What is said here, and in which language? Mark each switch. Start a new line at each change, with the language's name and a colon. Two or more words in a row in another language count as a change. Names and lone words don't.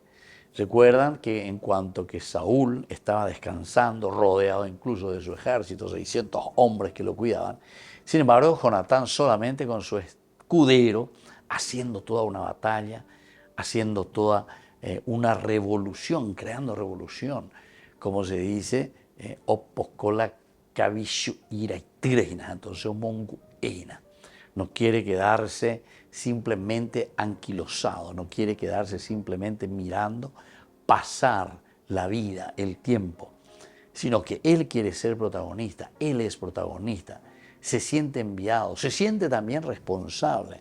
Spanish: Recuerdan que en cuanto que Saúl estaba descansando, rodeado incluso de su ejército, 600 hombres que lo cuidaban, sin embargo, Jonatán solamente con su escudero, haciendo toda una batalla, haciendo toda una revolución, creando revolución, como se dice, oposkola kavishu iraitreina, entonces monguena. No quiere quedarse simplemente anquilosado, no quiere quedarse simplemente mirando pasar la vida, el tiempo, sino que él quiere ser protagonista, él es protagonista, se siente enviado, se siente también responsable.